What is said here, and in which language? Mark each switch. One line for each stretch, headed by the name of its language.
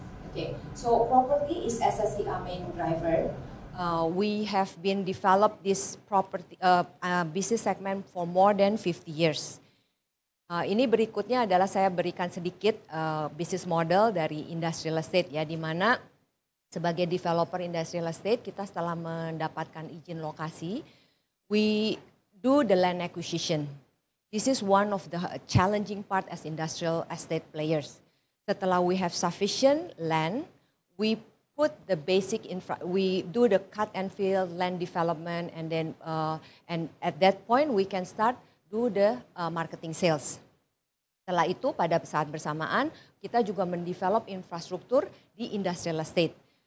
English: Okay, so property is SSIA main driver. We have been developed this property business segment for more than 50 years.
Indonesian: Ini berikutnya adalah saya berikan sedikit business model dari industrial estate ya, di mana sebagai developer industrial estate kita setelah mendapatkan izin lokasi,
English: we do the land acquisition. This is one of the challenging part as industrial estate players.
Indonesian: Setelah
English: we have sufficient land, we put the basic we do the cut and fill land development, and then and at that point we can start do the marketing sales.
Indonesian: Setelah itu pada saat bersamaan kita juga mendevelop infrastruktur di industrial estate.